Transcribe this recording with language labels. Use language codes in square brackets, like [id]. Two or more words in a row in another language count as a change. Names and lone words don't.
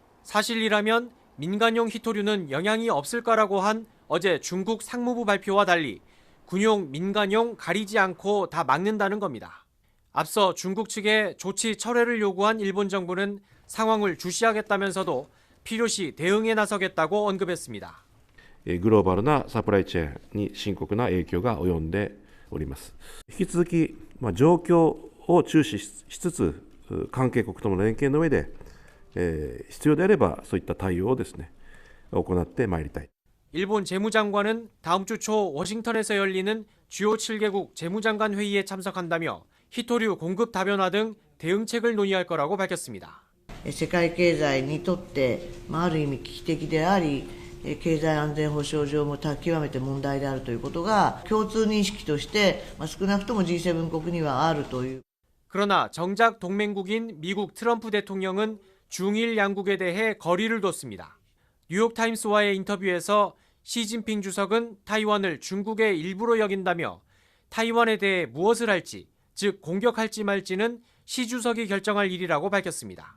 [ko] 사실이라면 민간용 히토류는 영향이 없을 거라고 한 어제 중국 상무부 발표와 달리 군용, 민간용 가리지 않고 다 막는다는 겁니다. 앞서 중국 측에 조치 철회를 요구한 일본 정부는 상황을 주시하겠다면서도 필요시 대응에 나서겠다고 언급했습니다. [ja] グローバルなサプライチェーンに深刻な影響が及んでおります。引き続き、状況を注視しつつ、関係国との連携の上で、必要であればそういった対応をですね、行ってまいりたい。 [ko] 일본 재무장관은 다음 주 초 워싱턴에서 열리는 주요 7개국 재무장관 회의에 참석한다며 히토류 공급 다변화 등 대응책을 논의할 거라고 밝혔습니다. [ja] 世界経済にとって、ある意味危機的であり、経済安全保障上も極めて問題であるということが共通認識として、少なくとも G7 国にはあるという。 [ko] 그러나 정작 동맹국인 미국 트럼프 대통령은 중일 양국에 대해 거리를 뒀습니다. 뉴욕타임스와의 인터뷰에서 시진핑 주석은 타이완을 중국의 일부로 여긴다며 타이완에 대해 무엇을 할지, 즉 공격할지 말지는 시 주석이 결정할 일이라고 밝혔습니다.